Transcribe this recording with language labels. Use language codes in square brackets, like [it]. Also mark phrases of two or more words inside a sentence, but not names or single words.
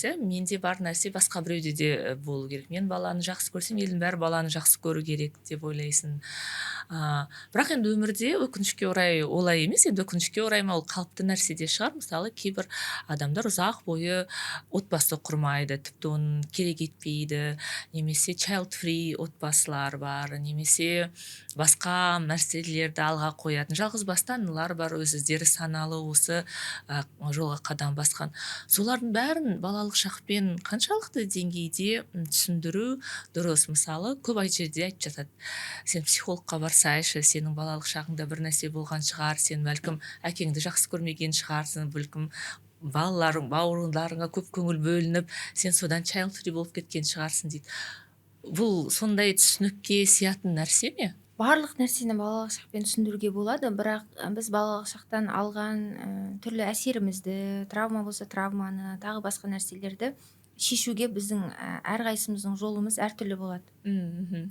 [kk] Менде бар нәрсе басқа біреуде де болу керек. Мен баланы жақсы көрсем, елдің бәрі баланы жақсы көру керек деп ойлайсың. Бірақ енді өмірде өкінішке орай олай емес, енді өкінішке орай ма, ол қалыпты нәрсе де шығар. Мысалы кейбір адамдар ұзақ бойы отбасы құрмайды, тіпті оның керек етпейді, немесе [en] child free [kk] отбасылар бар, немесе басқа нәрселерді алға қоятын жалғыз басты аналар бар, өздері саналы осы жолға қадам басқан. Солардың бәрін балалық шақпен қаншалықты деңгейде түсіндіру дұрыс? Мысалы көп жерде айтып жатады, сен психологқа барсайшы, сенің балалық шағыңда бір нәрсе болған шығар, сен бәлкім әкеңді жақсы көрмеген шығарсың, бәлкім балаларың, бауырларыңа көп көңіл бөлініп, сен содан [en] child free [kk] болып кеткен шығарсың дейді. Бұл сондай түсінікке сиятын нәрсе ме? Барлық нәрсені балалық шақпен түсіндіруге болады, бірақ біз балалық шақтан алған түрлі әсерімізді, травма болса травманы, тағы басқа нәрселерді шешуге біздің әрқайсымыздың жолымыз әртүрлі болады.